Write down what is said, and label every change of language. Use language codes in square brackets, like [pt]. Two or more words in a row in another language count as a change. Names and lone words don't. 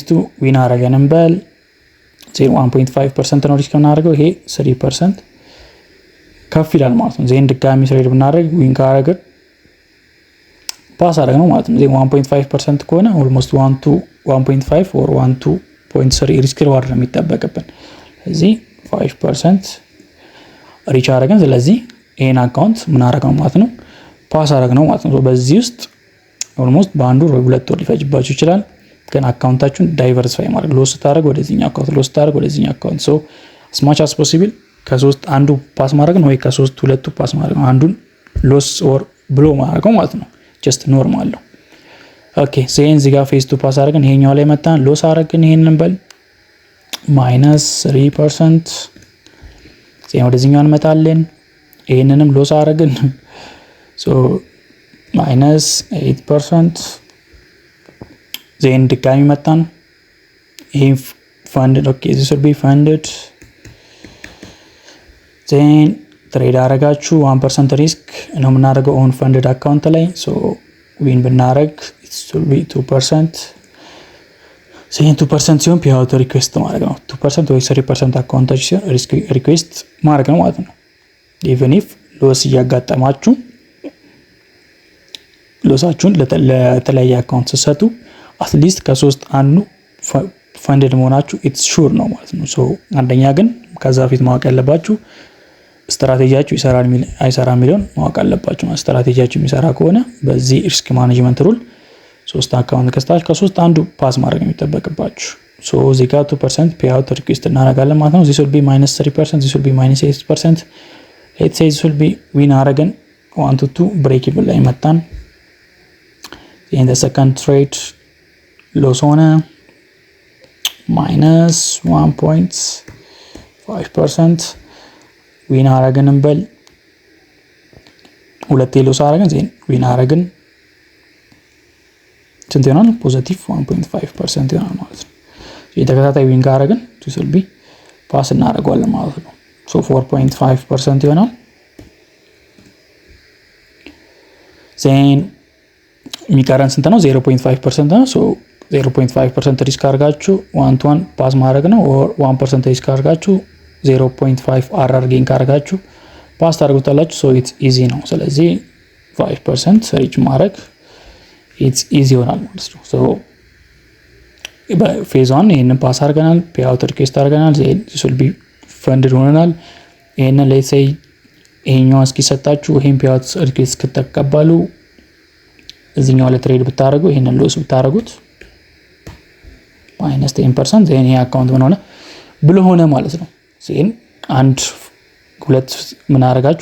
[am] 2 ዊን አረገን እንበል ዜን 1.5% ነው ሪስክ እናደርገው ይሄ 3% ከፍ ይላል ማለት ነው። ዜን ድጋሚ ትሬድ ብናደርግ ዊን ካረገን ፓስ አደረግነው ማለት ነው። ዜን 1.5% ከሆነ ኦልሞስት [en] 1 to 1.5 or 1 to 0.3 risk reward [am] ነው የሚጠበቅብን። ስለዚህ 5% ሪች አደረገን። ስለዚህ ይሄን አካውንት ምን አደረግነው ማለት ነው ፓስ አደረግነው ማለት ነው። በዚህ ውስጥ ኦልሞስት በአንዱ ወይ ሁለት ወር ሊፈጅባችሁ ይችላል። ግን አካውንታችሁን ዳይቨርሲፋይ ማድረግ ሎስ ታደርጉ ወደዚህኛው አካውንት ሎስ ታደርጉ ወደዚህኛው አካውንት [en] so as much as possible [am] ከሶስት አንዱ ፓስ ማድረግ ነው ወይ ከሶስት ሁለቱ ፓስ ማድረግ ነው። አንዱን [en] loss or [am] ብሎ ማድረግ ማለት ነው። [en] just normal [am] ነው። ኦኬ ዜን እዚህ ጋር [en] phase 2 pass [am] አደረግን ይሄኛው ላይ መጣን ሎስ አደረግን ይሄንን በል -3% ዜን ወደዚህኛው እንመጣለን ይሄንንም ሎስ አደረግን ሶ -8% ዜን ድጋሚ መጣን ይሄ [en] funded okay this will be funded [am] ዜን ትሬድ አረጋችሁ 1% ሪስክ ነው የምናደርገው [en] on funded account [am] ላይ [en] so win [am] ብናረግ [en] it will be [am] 2% ሴን 2% ሲሆን [en] payout request [am] ማድረግ ነው። 2% ወይ 3% አካውንታችሁ ሲሆን ሪኩዌስት ማድረግ ነው ማለት ነው። [en] even if loss [am] እያጋጠማችሁ ሎሳችሁን ለተለያየ አካውንት ስትሰጡ [en] at least [am] ከ3 አንዱ ፈንድድ መሆናችሁ [en] it's sure [am] ነው ማለት ነው። ሶ አንደኛ ግን ከዛ በፊት ማወቅ ያለባችሁ ስትራቴጂያችሁ ይሰራል አይሰራ የሚለውን ማወቅ አለባችሁ። ስትራቴጂያችሁ የሚሰራ ከሆነ በዚህ [en] risk management rule [am] 3 አካውንት ከስታችሁ ከ3 አንዱ ፓስ ማድረግ የሚጠበቅባችሁ። ሶ እዚህ ጋር 2% [en] payout request [am] እናደርጋለን ማለት ነው። [en] this will be -3%, this will be -8%. let's say this will be ዊን አረገን 1 to 2 break even [am] ላይ መጣን። [en] in the second trade ሎስ ሆነ -1.5%. [am] ዊን አረገን እንበል ሁለቴ ሎስ አረገን ዜን ዊን አረገን ስንት ይሆናል? ፖዚቲቭ 1.5% ይሆናል ማለት ነው። የተከታታይ ዊን ካረገን [en] this will be [am] ፓስ እናደርገዋለን ማለት ነው። so 4.5% ይሆናል። ዜን የሚቀረን ስንት ነው? 0.5% ነው። so 0.5% ሪስክ አድርጋችሁ 1 to 1 ፓስ ማድረግ ነው። or 1% ሪስክ አድርጋችሁ 0.5 [en] RR gain [am] ካደረጋችሁ ፓስ ታደርጉታላችሁ። [en] so it's easy [am] ነው። ስለዚህ 5% ሪች ማድረግ [en] it's easy [am] ይሆናል ማለት ነው። so በፌዝ 1 ይሄንን ፓስ አድርገናል፣ [en] payout request [am] አድርገናል፣ [en] this will be funded [am] ሆነናል። ይሄንን [en] let's say [am] ይሄኛው እስኪሰጣችሁ ይሄን [en] payout request [am] ከተቀበሉ እዚህኛው ላይ ትሬድ ብታደርጉ ይሄንን ሎስ ብታደርጉት -10% ዜን ይሄ አካውንት ምን ሆነ ብሎ ሆነ ማለት ነው። ዜን አንድ ሁለት ምን አደረጋችሁ?